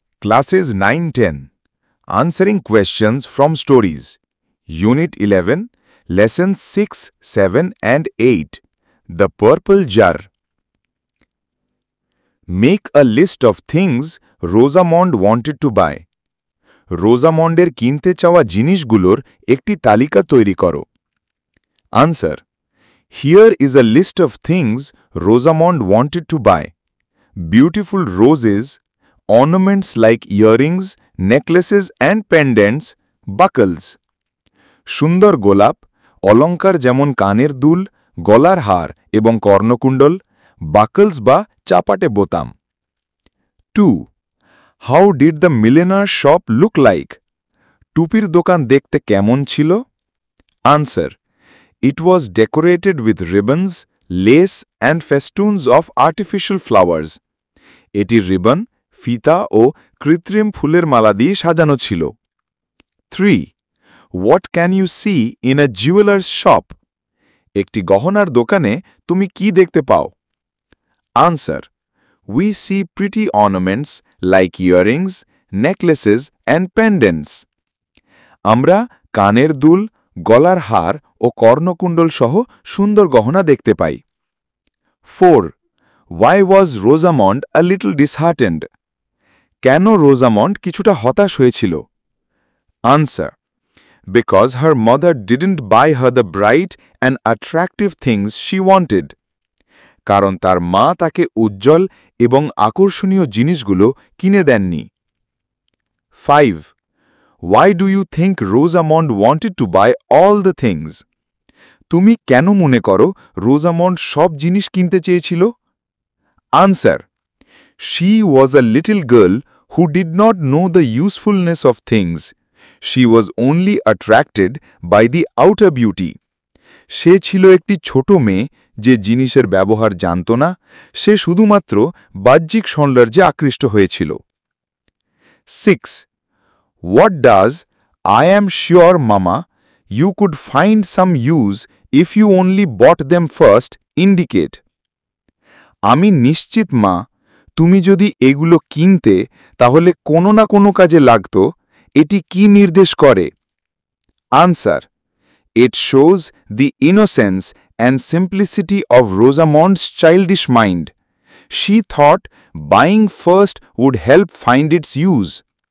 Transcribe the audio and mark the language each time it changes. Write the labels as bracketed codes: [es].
[en] Classes 9-10 Answering Questions from Stories Unit 11 Lessons 6, 7 and 8 The Purple Jar Make a list of things Rosamond wanted to buy. [bn] রোজামন্ডের কিনতে চাওয়া জিনিসগুলোর একটি তালিকা তৈরি করো। [en] Answer Here is a list of things Rosamond wanted to buy. Beautiful roses, ornaments like earrings, necklaces and pendants, buckles. [bn] সুন্দর গোলাপ, অলঙ্কার যেমন কানের দুল, গলার হার এবং কর্ণকুণ্ডল, buckles বা চাপাটে বোতাম। 2. [en] How did the milliner shop look like? [bn] টুপির দোকান দেখতে কেমন ছিল? [en] Answer It was decorated with ribbons, lace and festoons of artificial flowers. [bn] এটি রিবন, ফিতা ও কৃত্রিম ফুলের মালা দিয়ে সাজানো ছিল। 3. [en] What can you see in a jeweler's shop? [bn] একটি গহনার দোকানে তুমি কি দেখতে পাও? [en] Answer We see pretty ornaments like earrings, necklaces and pendants. [bn] আমরা কানের দুল, গলার হার ও কর্ণকুণ্ডল সহ সুন্দর গহনা দেখতে পাই। 4. [en] Why was Rosamond a little disheartened? [bn] কেন রোজামন্ড কিছুটা হতাশ হয়েছিল? [en] Answer Because her mother didn't buy her the bright and attractive things she wanted. [bn] কারণ তার মা তাকে উজ্জ্বল এবং আকর্ষণীয় জিনিসগুলো কিনে দেননি। 5. [en] Why do you think Rosamond wanted to buy all the things? [bn] তুমি কেন মনে করো রোজামন্ড সব জিনিস কিনতে চেয়েছিল? [en] Answer She was a little girl who did not know the usefulness of things. She was only attracted by the outer beauty. [bn] সে ছিল একটি ছোট মেয়ে যে জিনিসের ব্যবহার জানত না, সে শুধুমাত্র বাহ্যিক সৌন্দর্যে আকৃষ্ট হয়েছিল। 6. [en] What does I am sure, Mama, you could find some use if you only bought them first indicate? [bn] আমি নিশ্চিত মা, তুমি যদি এগুলো কিনতে তাহলে কোনো না কোনো কাজে লাগত, এটি কি নির্দেশ করে? [en] Answer It shows the innocence and simplicity of Rosamond's childish mind. She thought buying first would help find its use.